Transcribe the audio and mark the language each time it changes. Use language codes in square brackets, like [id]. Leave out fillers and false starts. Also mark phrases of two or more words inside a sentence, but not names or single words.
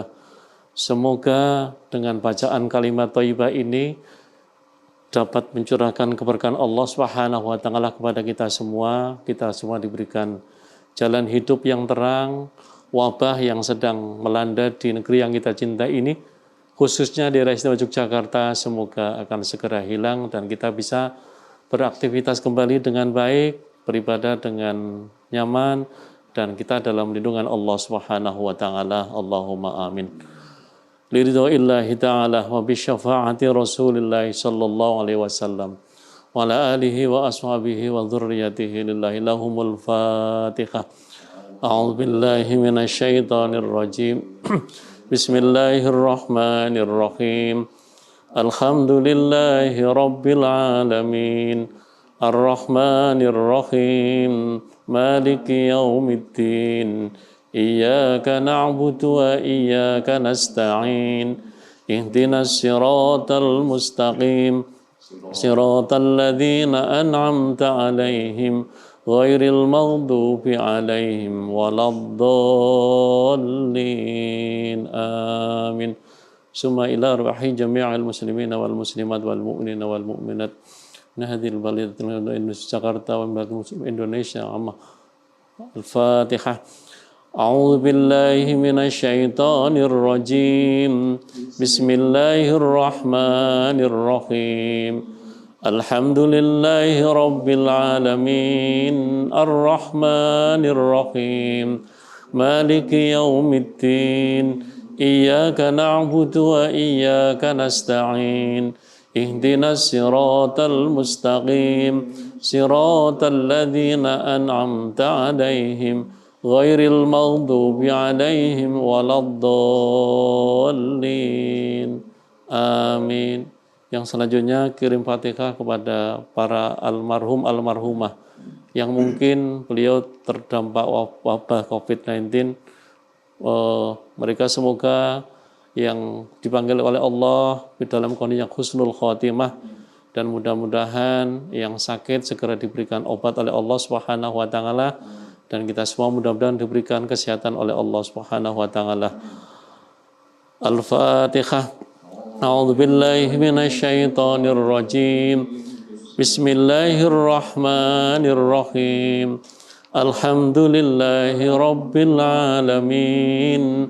[id] Semoga dengan bacaan kalimat thayyibah ini dapat mencurahkan keberkahan [ar] الله سبحانه وتعالى [id] kepada kita semua diberikan jalan hidup yang terang. Wabah yang sedang melanda di negeri yang kita cintai ini, khususnya di daerah istimewa Yogyakarta, semoga akan segera hilang dan kita bisa beraktivitas kembali dengan baik, beribadah dengan nyaman, dan kita dalam lindungan [ar] الله سبحانه وتعالى. اللهم آمين. لرضا الله تعالى وبشفاعة رسول الله صلى الله عليه وسلم وعلى آله وأصحابه وذرياته لله لهم الفاتحة. أعوذ بالله من الشيطان الرجيم. بسم الله الرحمن الرحيم. الحمد لله رب العالمين. الرحمن الرحيم. مالك يوم الدين. إياك نعبد وإياك نستعين. اهدنا الصراط المستقيم. صراط الذين أنعمت عليهم غير المغضوب عليهم ولا الضالين. Amin. ثم إلى أرواح جميع المسلمين والمسلمات والمؤمنين والمؤمنات من هذه البلدة جاكرتا ومن إندونيسيا. Al-Fatihah. أعوذ بالله من الشيطان الرجيم. Bismillahirrahmanirrahim. الحمد لله رب العالمين. الرحمن الرحيم. مالك يوم الدين. إياك نعبد وإياك نستعين. اهدنا الصراط المستقيم. صراط الذين أنعمت عليهم غير المغضوب عليهم ولا الضالين. Amin. [id] Yang selanjutnya kirim Fatihah kepada para almarhum almarhumah yang mungkin beliau terdampak wabah COVID-19. Mereka semoga yang dipanggil oleh Allah di dalam kondisi yang [ar] حسن الخاتمة, [id] dan mudah-mudahan yang sakit segera diberikan obat oleh [ar] الله سبحانه وتعالى, [id] dan kita semua mudah-mudahan diberikan kesehatan oleh [ar] الله سبحانه وتعالى. Al-Fatihah. أعوذ بالله من الشيطان الرجيم. Bismillahirrahmanirrahim. الحمد لله رب العالمين.